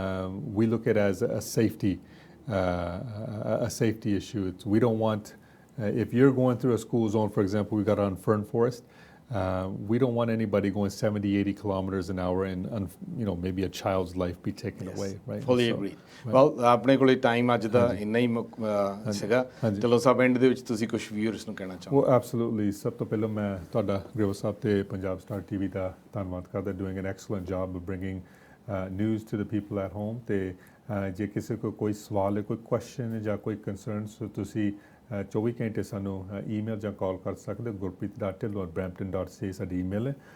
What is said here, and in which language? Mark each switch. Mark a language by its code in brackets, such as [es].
[en] We look at it as a safety issue. We don't want, if you're going through a school zone, for example, we got on Fern Forest, we don't want anybody going 70, 80 kilometers an hour and you know, maybe a child's life be taken away, right? Fully agreed. Well, [pa] ਆਪਣੇ ਕੋਲੇ time ਅੱਜ ਦਾ ਇੰਨਾ ਹੀ ਸੀਗਾ. ਚਲੋ ਸਭ and ਦੇ ਵਿੱਚ ਤੁਸੀਂ ਕੁਝ ਵਿਊਅਰਸ ਨੂੰ ਕਹਿਣਾ ਚਾਹੋ? [en] Well, absolutely. [pa] ਸਭ ਤੋਂ ਪਹਿਲਾਂ ਮੈਂ ਤੁਹਾਡਾ ਗ੍ਰੇਵਲ ਸਾਹਿਬ ਤੇ ਪੰਜਾਬ ਸਟਾਰ ਟੀਵੀ ਦਾ ਧੰਨਵਾਦ ਕਰਦਾ. [en] Doing an excellent job of bringing news to the people at home. [pa] ਤੇ ਜੇ ਕਿਸੇ ਕੋ ਕੋਈ ਸਵਾਲ ਹੈ, ਕੋਈ ਕੁਐਸਚਨ ਜਾਂ ਕੋਈ ਕੰਸਰਨਸ, ਤੁਸੀਂ 24 ਘੰਟੇ ਸਾਨੂੰ ਈਮੇਲ ਜਾਂ ਕਾਲ ਕਰ ਸਕਦੇ ਹੋ. gurpreet.dhillon@brampton.ca ਸਾਡੀ ਈਮੇਲ ਹੈ.